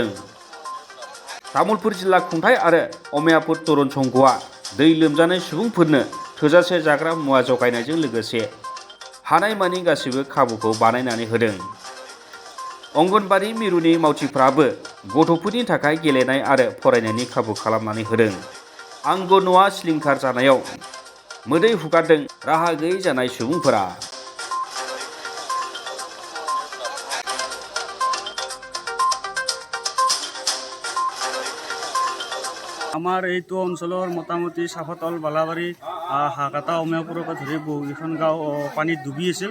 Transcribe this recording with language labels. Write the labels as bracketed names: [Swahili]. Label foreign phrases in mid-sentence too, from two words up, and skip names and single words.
[Bodo] तामुलपुर जिल्ला खुंथाय आरो अमेयापुर तरुन संघआ दै लोमजानाय सुबुंफोरनो थोजासे जाग्रा मुवा जगायनायजों लोगोसे हानायमानि गासैबो खाबुखौ बानायनानै होदों। अंगनबादि मिरुनि मावथिफ्राबो गथ'फोरनि थाखाय गेलेनाय आरो फरायनायनि खाबु खालामनानै होदों। आंगो न'आ सिलिंखार जानायाव मोदै हुगारदों राहा गैयै जानाय सुबुंफोरा। [Assamese] আমাৰ এইটো অঞ্চলৰ মোটামুটি চাপাতল বালাবাৰী হাকাটা অমেয়াপুৰকে ধৰি বহুকেইখন গাঁও পানীত ডুবি আছিল।